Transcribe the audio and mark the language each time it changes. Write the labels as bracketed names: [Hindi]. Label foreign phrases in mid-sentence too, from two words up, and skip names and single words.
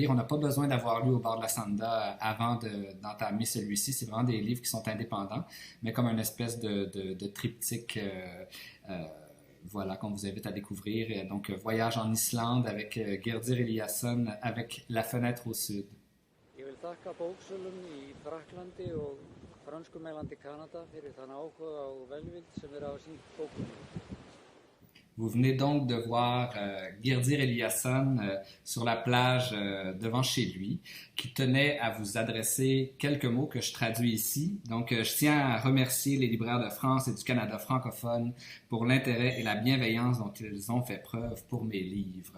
[French] On n'a pas besoin d'avoir lu Au bord de la Sanda avant d'entamer celui-ci. C'est vraiment des livres qui sont indépendants, mais comme une espèce de triptyque voilà, qu'on vous invite à découvrir. Donc, Voyage en Islande avec Gyrðir Elíasson avec La fenêtre au sud. [Icelandic] Ég vil þakka bóksölum í Frakklandi og franskumælandi Kanada fyrir þann áhuga og velvild sem þeir hafa sýnt bókunum. [French] Vous venez donc de voir Gyrðir Elíasson sur la plage devant chez lui, qui tenait à vous adresser quelques mots que je traduis ici. Donc, je tiens à remercier les libraires de France et du Canada francophone pour l'intérêt et la bienveillance dont ils ont fait preuve pour mes livres.